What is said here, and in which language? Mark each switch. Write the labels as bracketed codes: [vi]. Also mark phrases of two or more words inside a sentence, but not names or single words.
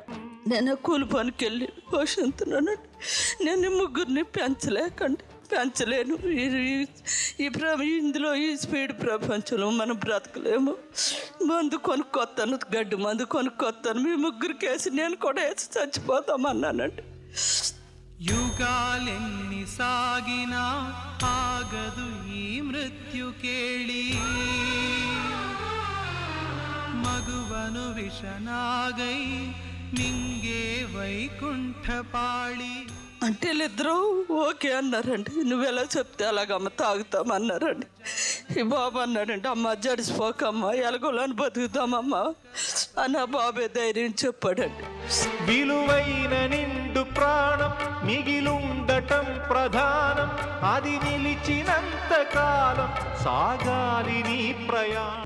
[te] నేను కూలి పనికి వెళ్ళి పోషిస్తున్నాను. నేను ముగ్గురిని పెంచలేను. ఇందులో ఈ స్పీడ్ ప్రపంచంలో మనం బ్రతకలేము. మందు కొనుక్కొస్తాను, గడ్డి మందు కొనుక్కొస్తాను. మీ ముగ్గురికి వేసి నేను కూడా వేసి చచ్చిపోతామన్నానండి. యుగాలెన్ని సాగిన ఆగదు ఈ మృత్యు కేళి మగువను విషనాగై మింగే వైకుంఠ పాళి అంటే వీళ్ళిద్దరూ ఓకే అన్నారండి. నువ్వెలా చెప్తే అలాగమ్మ తాగుతామన్నారండి. ఈ బాబు అన్నాడండి, అమ్మ జడిసిపోకమ్మా, ఎలాగోలని బతుకుతామమ్మా అని ఆ బాబే ధైర్యం చెప్పాడండి. విలువైన నిండు ప్రాణం మిగిలుండటం ప్రధానం, అది నిలిచినంత కాలం సాగాలి నీ ప్రయాణం.